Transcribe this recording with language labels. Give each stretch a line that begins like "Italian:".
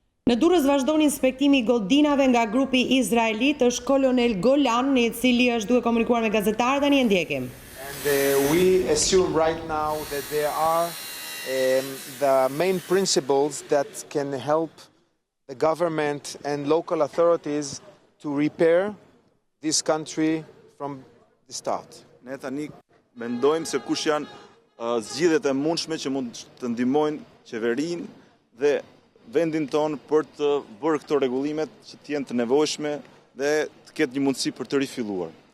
Albanian: Në Durrës vazhdon inspektimi I godinave nga grupi izraelit, është kolonel Golan, I cili është duke komunikuar me gazetarët, tani e ndjekim.
English: And we assume right now that there are the main principles that can help the government and local authorities to repair this country from the start.
Albanian: Ne tani mendojmë se kush janë zgjidhjet e mundshme që mund të ndihmojnë qeverinë dhe vendin tonë për të bërë këto rregullimet që të jenë të nevojshme dhe të ketë një mundësi për të rifilluar.